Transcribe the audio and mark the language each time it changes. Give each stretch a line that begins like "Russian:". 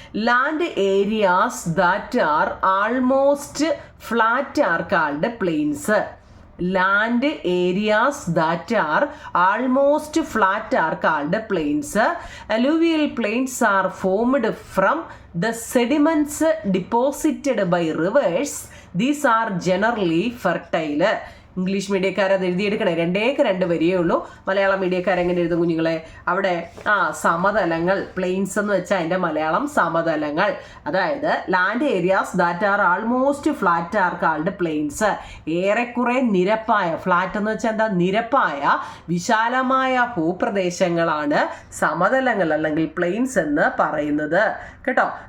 English: Land areas that are almost flat are called plains. Land areas that are almost flat are called plains. Alluvial plains are formed from the sediments deposited by rivers. These are generally fertile.
Malayalam: English മീഡിയക്കാർ അത് എഴുതിയെടുക്കണേ, 2 വരിയേ ഉള്ളൂ. മലയാളം മീഡിയക്കാരെങ്ങനെ എഴുതും കുഞ്ഞുങ്ങളെ? അവിടെ സമതലങ്ങൾ, planes എന്ന് വെച്ചാൽ അതിൻ്റെ മലയാളം സമതലങ്ങൾ. അതായത്
English: Land areas that are almost flat are called plains.
Malayalam: ഏറെക്കുറെ നിരപ്പായ, ഫ്ലാറ്റ് എന്ന് വെച്ചാൽ എന്താ? നിരപ്പായ വിശാലമായ ഭൂപ്രദേശങ്ങളാണ് സമതലങ്ങൾ അല്ലെങ്കിൽ പ്ലെയിൻസ് എന്ന് പറയുന്നത് കേട്ടോ.